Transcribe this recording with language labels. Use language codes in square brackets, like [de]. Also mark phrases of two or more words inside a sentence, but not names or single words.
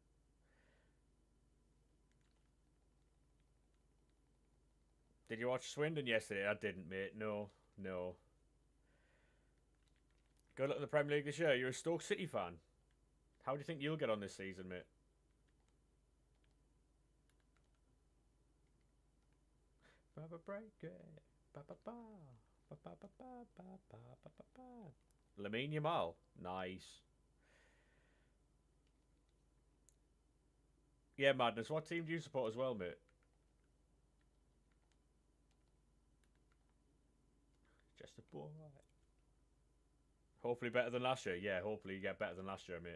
[en] Did you watch Swindon yesterday? I didn't, mate. No, no. Good luck in the Premier League this year. You're a Stoke City fan. How do you think you'll get on this season, mate? Break it. Ba ba ba. Ba ba ba ba ba ba ba ba ba. Lamine Yamal. Nice. Yeah, Madness. What team do you support as well, mate? Just a boy. Hopefully better than last year. Yeah, hopefully you get better than last year, mate.